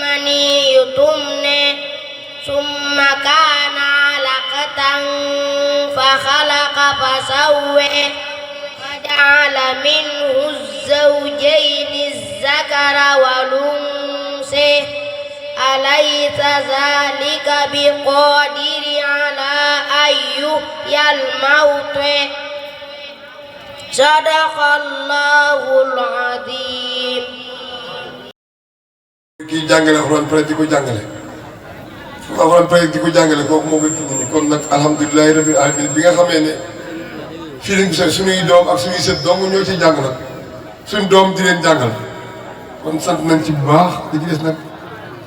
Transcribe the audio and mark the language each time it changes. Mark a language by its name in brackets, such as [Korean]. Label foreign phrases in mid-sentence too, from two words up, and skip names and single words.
[Arabic] مني يمنى ثم كان علقة فخلق فسوى وجعل منه الزوجين الذكر والأنثى أليس ذلك بقادر على أن يحيي الموتى صدق الله العظيم. [Wolof] kii jàngale alxuraan pare di ko jàngale alxuraan pare di ko jàngale kooku moo koy tudd kon nag [Arabic] الحمد لله رب العالمين [Wolof] bi nga xamee ne fii lañ gisee suñuy doom ak suñuy sët dong ñoo ciy jàng nag suñ doom di leen jàngal kon sant nañ ci bu baax di ci des nag ñu